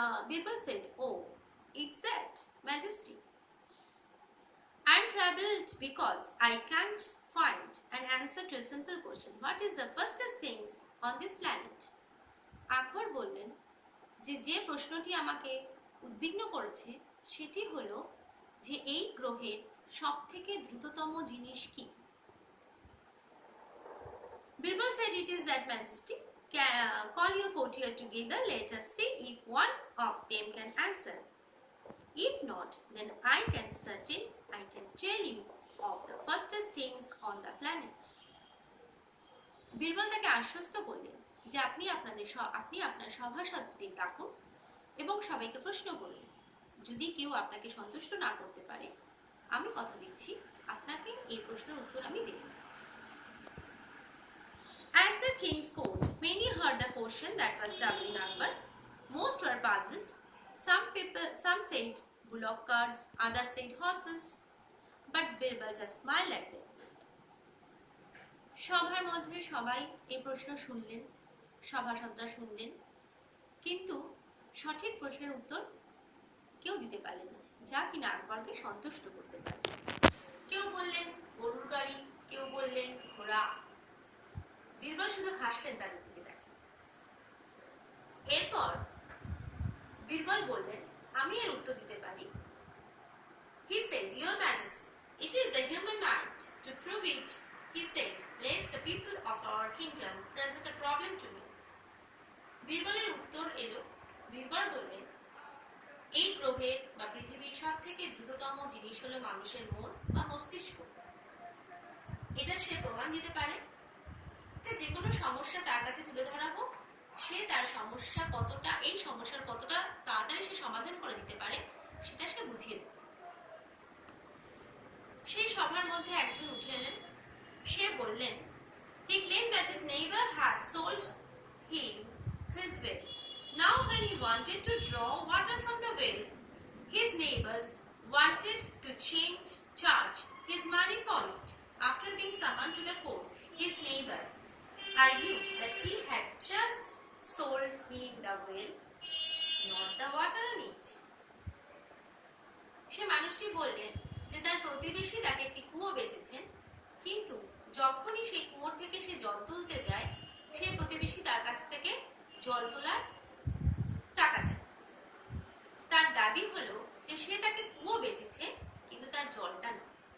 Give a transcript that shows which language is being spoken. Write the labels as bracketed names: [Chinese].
[English] Birbal said, "Oh, it's that, Majesty. I'm troubled because I can't find an answer to a simple question. What is the fastest things on this planet?" [Bangla] আকবর বললেন যে প্রশ্নটি আমাকে উদ্বিগ্ন করেছে সেটি হলো যে এই গ্রহের সবথেকে দ্রুততম জিনিস কি. [English] Birbal said, "It is that, Majesty. Call your courtier together. Let us see if one of them can answer. If not, then I can tell you of the fastest things on the planet." [Bangla] Birbal তাকে আশ্বস্ত করলেন যে আপনি আপনার সভাসদদের ডাকুন এবং সবাইকে প্রশ্ন করুন. যদি কেউ আপনাকে সন্তুষ্ট না করতে পারে, আমি কথা দিচ্ছি আপনাকে এই প্রশ্নের উত্তর আমি দেব. [English] At the king's court, many heard the question that was troubling Akbar. Most were puzzled. Some said bullock carts, others said horses, but Birbal just smiled at them. [Bangla] সভার মধ্যে সবাই এই প্রশ্ন শুনলেন, সভাসদরা শুনলেন, কিন্তু সঠিক প্রশ্নের উত্তর কেউ দিতে পারলেন না, যা কিনা আকবরকে সন্তুষ্ট করতে পারে. কেউ বললেন গরুর গাড়ি, কেউ বললেন ঘোড়া. বীরবল শুধু হাসলেন তাদের দিকে দেখে. এরপর বীরবল বললেন, আমি এর উত্তর দিতে পারি। [English] He said, Your Majesty, it is the human right. To prove it, he said, let the people of our kingdom present a problem to me. [Bangla] বীরবলের উত্তর এলো, বীরবল বললেন, এই গ্রহের বা পৃথিবীর সব থেকে দ্রুততম জিনিস হলো মানুষের মন বা মস্তিষ্ক। এটা সে প্রমাণ দিতে পারে। যে কোনো সমস্যা তার কাছে তুলে ধরা হোক, সে তার সমস্যা কতটা, এই সমস্যার কতটা তাড়াতাড়ি সে সমাধান করে দিতে পারে, সেটা সে বুঝিয়ে দেবে। সেই সভার মধ্যে একজন উঠে এলেন। সে বললেন, [English] he claimed that his neighbor had sold him his well. Now when he wanted to draw water from the well, his neighbors wanted to charge his money for it. After being summoned to the court, his neighbor argued that he had just sold him the well, not the water on it. [Bangla] সে মানুষটি বললেন যে তার প্রতিবেশী তাকে একটি কুয়ো বেচেছেন, কিন্তু যখনই সেই কুয়োর থেকে সে জল তুলতে যায়, সেই প্রতিবেশী তার কাছ থেকে জল তোলার টাকা চায়। তার দাবি হলো যে সে তাকে কুয়ো বেচেছে, কিন্তু তার জলটা নয়।